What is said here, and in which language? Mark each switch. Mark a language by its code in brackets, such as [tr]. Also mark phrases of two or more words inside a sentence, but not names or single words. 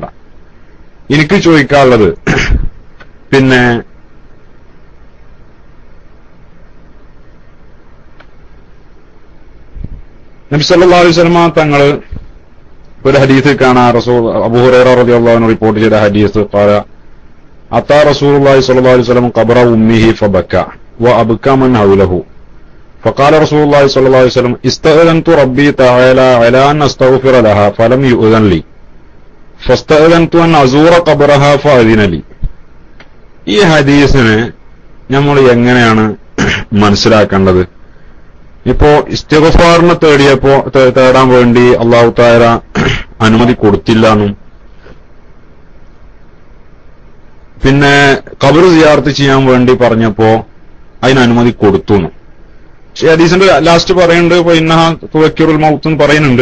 [ml] എനിക്ക് ചോദിക്കാനുള്ളത്, പിന്നെ നബി [ar] صلى الله عليه وسلم [ml] തങ്ങൾ ഒരു ഹദീസ് കാണാൻ റസൂൽ അബൂ [ar] ഹുറൈറ رضي الله عنه [ml] റിപ്പോർട്ട് ചെയ്ത ഹദീസ് [ar] قال أتى رسول الله صلى الله عليه وسلم قبر أمه فبكى وأبكى من حوله فقال رسول الله صلى الله عليه وسلم استأذنت ربي تعالى على أن أستغفر لها فلم يؤذن لي فاستأذنت أن أزور قبرها فأذن لي. [ml] ഈ ഹദീസിനെ നമ്മൾ എങ്ങനെയാണ് മനസ്സിലാക്കേണ്ടത്? ഇപ്പോ ഇസ്തിഗ്ഫാറിനെ തേടാൻ വേണ്ടി [ar] الله تعالى [ml] അനുമതി കൊടുത്തില്ല എന്നും പിന്നെ ഖബർ സിയാറത്ത് ചെയ്യാൻ വേണ്ടി പറഞ്ഞപ്പോ അതിന് അനുമതി കൊടുത്തു എന്നും ഹദീസിന്റെ ലാസ്റ്റ് പറയുന്നുണ്ട്, [ar] إنها تذكر الموت [ml] എന്ന് പറയുന്നുണ്ട്.